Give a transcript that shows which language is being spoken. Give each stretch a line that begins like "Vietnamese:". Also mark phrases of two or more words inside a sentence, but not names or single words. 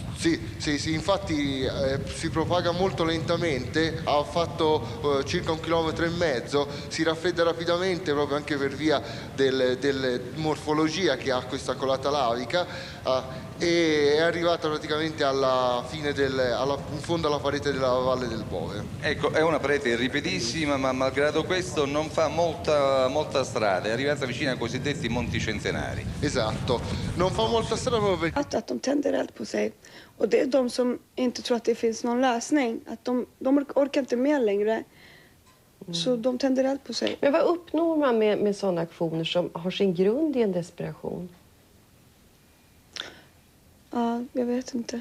Italian: Sì, infatti si propaga molto lentamente, ha fatto circa 1,5 km, si raffredda rapidamente proprio anche per via della morfologia che ha questa colata lavica e è arrivata praticamente alla fine in fondo alla parete della Valle del Bove. Ecco, è una parete ripidissima, ma malgrado questo non fa molta strada, è arrivata vicino ai cosiddetti monti centenari. Esatto, non fa molta strada proprio perché...
Swedish: Att de tänder eld på sig, och det är de som inte tror att det finns någon lösning, att de orkar inte med längre. Så de tänder eld på sig. Men vad uppnår man med sådana aktioner som har sin grund i en desperation? Ja, jag vet inte.